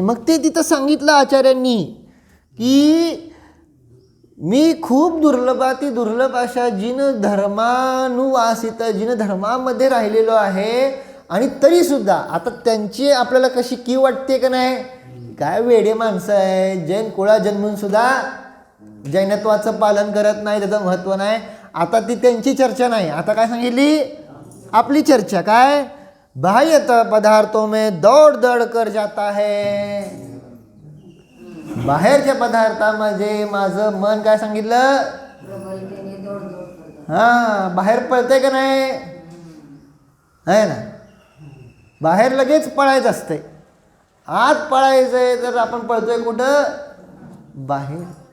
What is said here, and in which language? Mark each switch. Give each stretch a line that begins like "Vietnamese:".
Marathi: मग ते तिथं सांगितलं आचार्यांनी की मी खूप दुर्लभ अशा जिन धर्मानुवासित, जिन धर्मामध्ये राहिलेलो आहे. आणि तरीसुद्धा आता त्यांची आपल्याला कशी की वाटते का नाही, काय वेडे माणसं आहे, जैन कुळा जन्मून सुद्धा जैनत्वाचं पालन करत नाही, त्याचं महत्त्व नाही. आता ती त्यांची चर्चा नाही, आता काय सांगितली आपली चर्चा. काय,
Hindi: बाह्यतः पदार्थों में दौड़ कर जाता है.
Marathi: बाहेरच्या पदार्थामध्ये माझं मन काय सांगितलं, हां, बाहेर पळतंय का नाही, आहे ना. बाहेर लगेच पळायचं असतंय, आत पळायचंय तर आपण पळतोय कुठं, बाहेर.